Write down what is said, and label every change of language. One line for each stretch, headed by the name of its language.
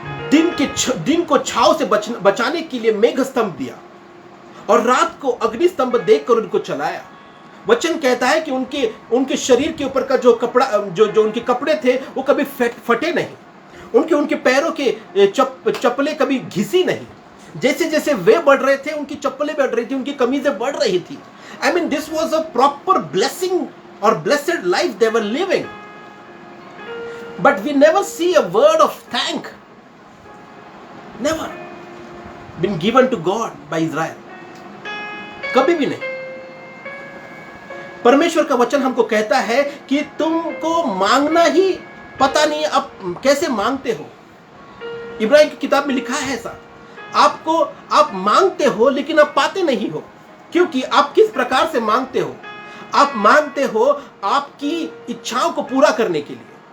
Hindi: दिन को छाव से बचाने के लिए मेघ स्तंभ दिया और रात को अग्नि स्तंभ देकर उनको चलाया। वचन कहता है कि उनके शरीर के ऊपर का जो कपड़ा जो उनके कपड़े थे वो कभी फटे नहीं। उनके पैरों के चप्पलें कभी घिसी नहीं। जैसे जैसे वे बढ़ रहे थे उनकी चप्पलें बढ़ रही थी, उनकी कमीजें बढ़ रही थी।
English: I mean, this was a proper blessing or blessed life they were living. But we never see a word of thank. Never been given to God by Israel.
Hindi: कभी भी नहीं। परमेश्वर का वचन हमको कहता है कि तुमको मांगना ही पता नहीं अब कैसे मांगते हो। इब्राहिम की किताब में लिखा है ऐसा, आप मांगते हो लेकिन आप पाते नहीं हो। क्योंकि आप किस प्रकार से मांगते हो? आप मांगते हो आपकी इच्छाओं को पूरा करने के लिए।